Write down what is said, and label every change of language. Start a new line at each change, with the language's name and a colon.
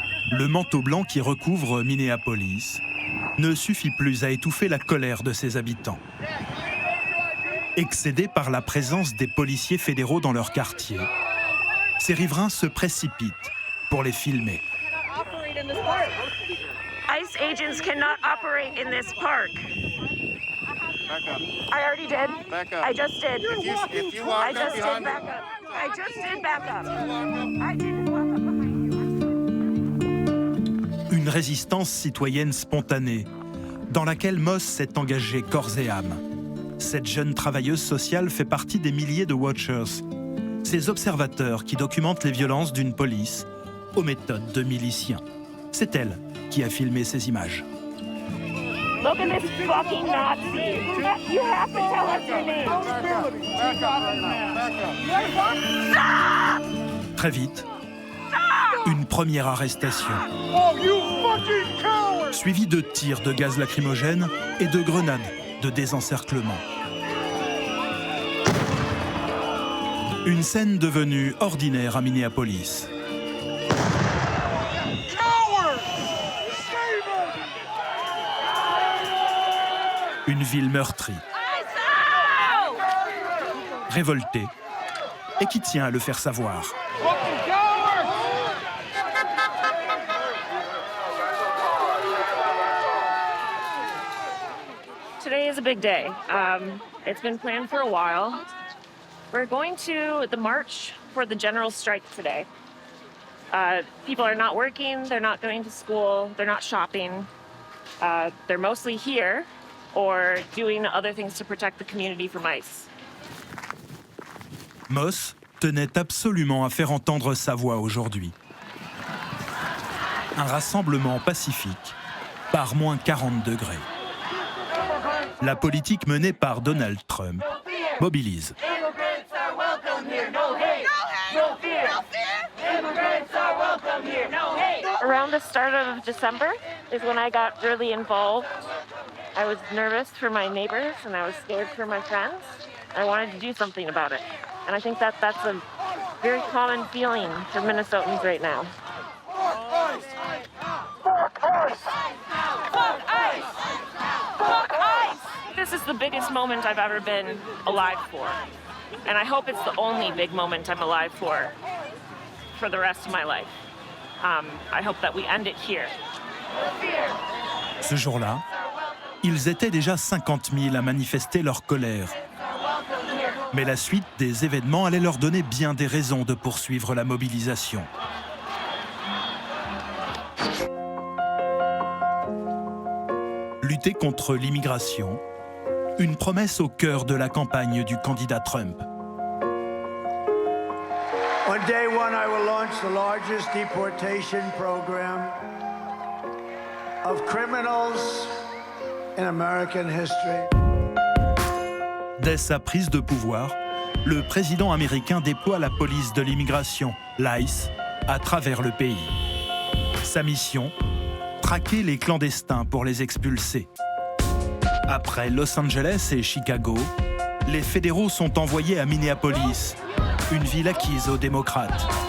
French: Le manteau blanc qui recouvre Minneapolis ne suffit plus à étouffer la colère de ses habitants. Excédés par la présence des policiers fédéraux dans leur quartier, ces riverains se précipitent pour les filmer.
English: ICE agents cannot operate in this park. Back up. I already did. Back up. I just did. If you walk I up just did behind back me. up. I just did back up. I didn't walk up behind you.
French: Une résistance citoyenne spontanée, dans laquelle Moss s'est engagée corps et âme. Cette jeune travailleuse sociale fait partie des milliers de watchers, ces observateurs qui documentent les violences d'une police aux méthodes de miliciens. C'est elle qui a filmé ces images.
English: Look at this fucking Nazi. You have to tell us your name.
French: Très vite, une première arrestation, suivie de tirs de gaz lacrymogène et de grenades de désencerclement. Une scène devenue ordinaire à Minneapolis. Une ville meurtrie, révoltée, et qui tient à le faire savoir.
English: Today is a big day. It's been planned for a while. We're going to the march for the general strike today. People are not working, they're not going to school, they're not shopping. They're mostly here or doing other things to protect the community from ICE.
French: Moss tenait absolument à faire entendre sa voix aujourd'hui. Un rassemblement pacifique par moins 40 degrés. La politique menée par Donald Trump mobilise.
English: Around the start of December is when I got really involved. I was nervous for my neighbors and I was scared for my friends. I wanted to do something about it. And I think that's a very common feeling for Minnesotans right now. This is the biggest moment I've ever been alive for. And I hope it's the only big moment I'm alive for the rest of my life. I hope that we end it here.
French: Ce jour-là, ils étaient déjà 50 000 à manifester leur colère. Mais la suite des événements allait leur donner bien des raisons de poursuivre la mobilisation. Lutter contre l'immigration, une promesse au cœur de la campagne du candidat Trump.
English: On day one, I will launch the largest deportation program of criminals in American history.
French: Dès sa prise de pouvoir, le président américain déploie la police de l'immigration, l'ICE, à travers le pays. Sa mission, traquer les clandestins pour les expulser. Après Los Angeles et Chicago, les fédéraux sont envoyés à Minneapolis, une ville acquise aux démocrates.